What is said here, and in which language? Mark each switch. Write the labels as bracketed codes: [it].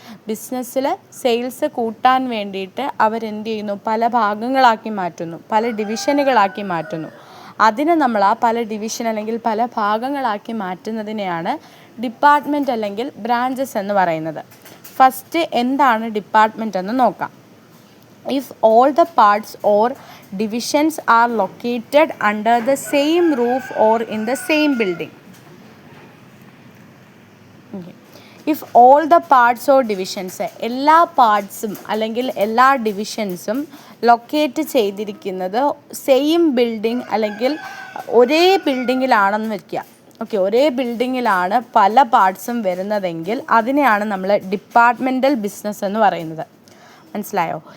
[ml] ബിസിനസ്സിൽ സെയിൽസ് കൂട്ടാൻ വേണ്ടിയിട്ട് അവരെന്ത് ചെയ്യുന്നു, പല ഭാഗങ്ങളാക്കി മാറ്റുന്നു, പല ഡിവിഷനുകളാക്കി മാറ്റുന്നു. അതിന് നമ്മൾ ആ പല ഡിവിഷൻ അല്ലെങ്കിൽ പല ഭാഗങ്ങളാക്കി മാറ്റുന്നതിനെയാണ് ഡിപ്പാർട്ട്മെൻറ്റ് അല്ലെങ്കിൽ ബ്രാഞ്ചസ് എന്ന് പറയുന്നത്. ഫസ്റ്റ് എന്താണ് ഡിപ്പാർട്ട്മെൻറ്റ് എന്ന് നോക്കാം. [en] If all the parts or divisions are located under the same roof or in the same building. If all the parts or divisions, [ml] എല്ലാ പാർട്സും അല്ലെങ്കിൽ എല്ലാ ഡിവിഷൻസും ലൊക്കേറ്റ് ചെയ്തിരിക്കുന്നത് സെയിം ബിൽഡിംഗ് അല്ലെങ്കിൽ ഒരേ ബിൽഡിങ്ങിലാണെന്ന് വയ്ക്കുക. ഓക്കെ, ഒരേ ബിൽഡിങ്ങിലാണ് പല പാർട്സും വരുന്നതെങ്കിൽ അതിനെയാണ് നമ്മൾ ഡിപ്പാർട്ട്മെൻറ്റൽ ബിസിനസ് എന്ന് പറയുന്നത്. മനസ്സിലായോ?